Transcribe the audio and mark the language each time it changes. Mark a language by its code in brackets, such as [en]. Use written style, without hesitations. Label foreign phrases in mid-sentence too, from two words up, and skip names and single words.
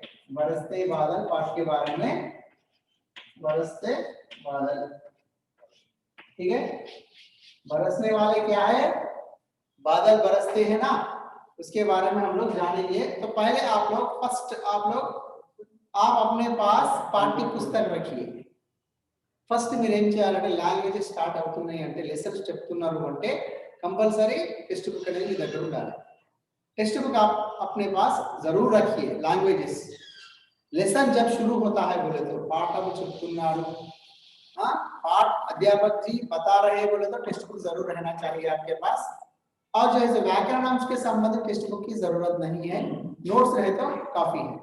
[hi] बरसते बादल पाठ के बारे में, बरसते बादल। ठीक है, बरसने वाले क्या है? बादल बरसते हैं ना, उसके बारे में हम लोग जानेंगे। तो पहले आप अपने पास पाठ्य पुस्तक रखिए। [te] ఫస్ట్ మీరు ఏం చేయాలంటే [en] language start [te] అవుతున్నాయి అంటే లెసన్స్ చెప్తున్నారు అంటే [en] compulsory text book [te] అనేది మీ దగ్గర ఉండాలి। [en] text book [hi] आप अपने पास जरूर रखिए। [en] languages lesson [hi] जब शुरू होता है बोले तो [te] పాఠం చెప్తున్నాడు, [hi] हां पाठ अध्यापक जी बता रहे हैं बोले तो [en] text book [hi] जरूर रहना चाहिए आपके पास। और जो है व्याकरण अंश के संबंधित [en] text book [hi] की जरूरत नहीं है, नोट्स रहे तो काफी है।